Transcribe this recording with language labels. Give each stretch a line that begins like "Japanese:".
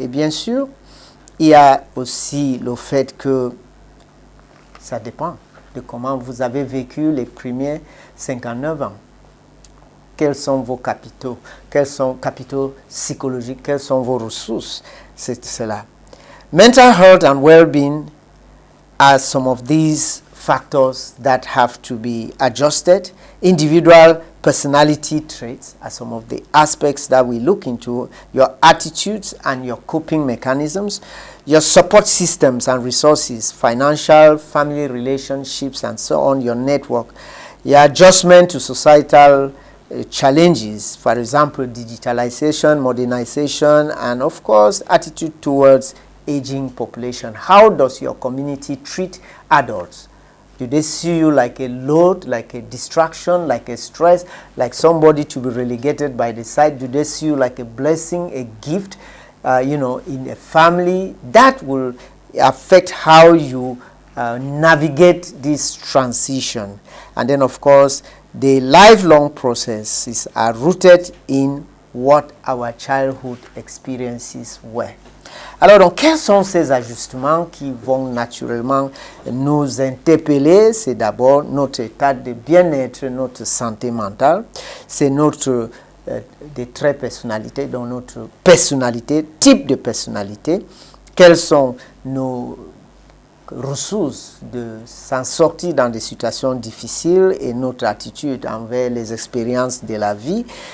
French: Et bien sûr, il y a aussi le fait que ça dépend de comment vous avez vécu les premiers 59 ans. Quels sont vos capitaux? Quels sont capitaux psychologiques? Quelles sont vos ressources? C'est cela.
English: Mental health and well-being are some of these factors that have to be adjusted. Individual personality traits are some of the aspects that we look into. Your attitudes and your coping mechanisms, your support systems and resources, financial, family relationships, and so on, your network, your adjustment to societal challenges, for example, digitalization, modernization, and of course, attitude towards aging population. How does your community treat adults? Do they see you like a load, like a distraction, like a stress, like somebody to be relegated by the side? Do they see you like a blessing, a gift, in a family? That will affect how you navigate this transition. And then, of course, the lifelong processes are rooted in what our childhood experiences were.
French: Alors, donc, quels sont ces ajustements qui vont naturellement nous interpeller? C'est d'abord notre état de bien-être, notre santé mentale, c'est notre des traits personnalité, donc notre personnalité, type de personnalité, quelles sont nos ressources de s'en sortir dans des situations difficiles et notre attitude envers les expériences de la vie.